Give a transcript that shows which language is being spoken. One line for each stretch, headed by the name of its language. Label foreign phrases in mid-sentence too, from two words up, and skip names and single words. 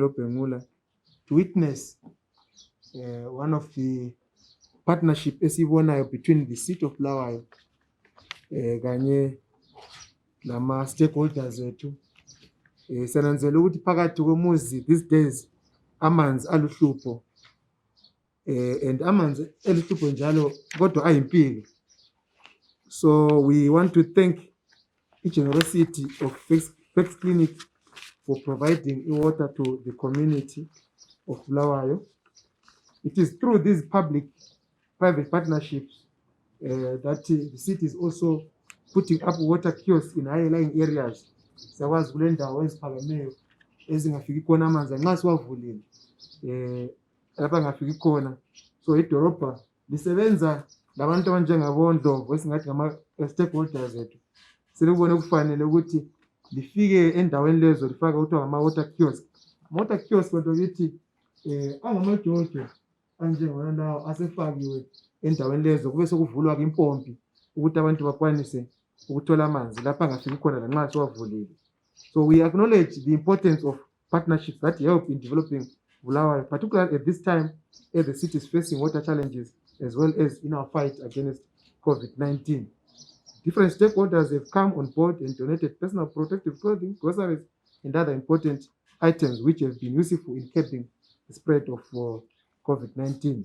English: eLobengula to witness one of the partnership esibonayo between the city of Bulawayo
North Ndebele: kanye lama stakeholders wethu. Senanzela ukuthi phakathi komuzi
English: these days
North Ndebele: amanzi aluhlupho and amanzi aluhlupho njalo kodwa ayimpilo.
English: So we want to thank the generosity of Flex Clinic for providing water to the community of Bulawayo. It is through these public-private partnerships that the city is also putting up water kiosks in high-lying areas.
North Ndebele: Siyakwazi kule ndawo eziphakemeyo ezingafiki khona amanzi nxa siwavulile lapha ngafiki khona. So idolobha lisebenza labantu abanjengabo Ndlovu esingathi ngama stakeholders zethu. Selibone kufanele ukuthi lifike endaweni lezo lifaka kuthiwa ngama
English: water kiosk. Water kiosk
North Ndebele: kodwa kithi angamajojo anjengona lawo asefakiwe endaweni lezo kube sekuvulwa ke impompi ukuthi abantu bakwanise ukuthola amanzi lapha angafiki khona lanxa siwavulile.
English: So we acknowledge the importance of partnerships that help in developing Bulawayo, particularly at this time as the city is facing water challenges as well as in our fight against COVID-19. Different stakeholders have come on board and donated personal protective clothing, groceries, and other important items which have been useful in curbing the spread of COVID-19.